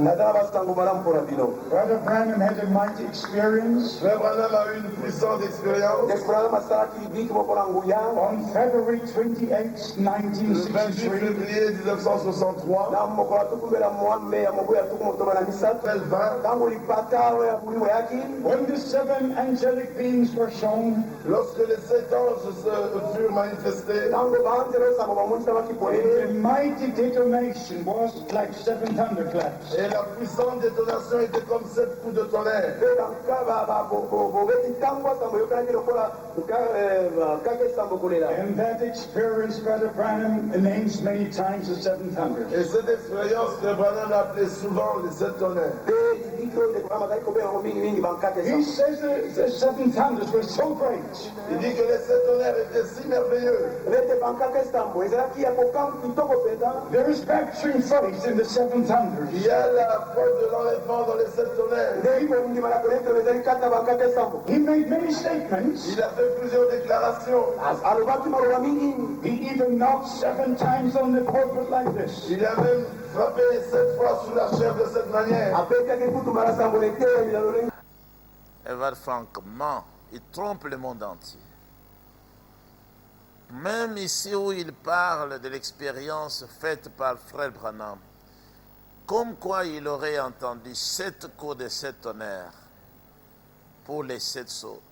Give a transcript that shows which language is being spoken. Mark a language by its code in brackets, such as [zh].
[en] Brother Branham had a mighty experience. [fr] Frère Branham a eu une puissante expérience. [en] On February 28, [fr] Le 28 [en] 1963, [fr] février 1963, [en] when the 7 angelic beings were shown, [fr] lorsque les 7 anges se furent manifestés, [en] the mighty detonation was like 7 thunderclaps. [fr] et la puissante détonation était comme 7 coups de tonnerre. [en] And that experience, Brother Branham names many times the 7 thunders. [fr] Et cette expérience, Frère Branham l'appelait souvent les 7 tonnerres. [en] He says the 7 thunders were so great [fr] Il dit que les 7 tonnerres étaient si merveilleux. [en] there is rapturing faith in the 7 thunders. [fr] Il y a la preuve de l'enlèvement dans les 7 tonnerres. [en] He made many statements. [fr] Il a fait plusieurs déclarations. [en] He even knocked 7 times on the pulpit like this. [fr] Il a même frappé 7 fois sous la chair de cette manière. Edward Frank ment, il trompe le monde entier. Même ici où il parle de l'expérience faite par Frère Branham, comme quoi il aurait entendu 7 coups de 7 tonnerres pour les 7 sceaux.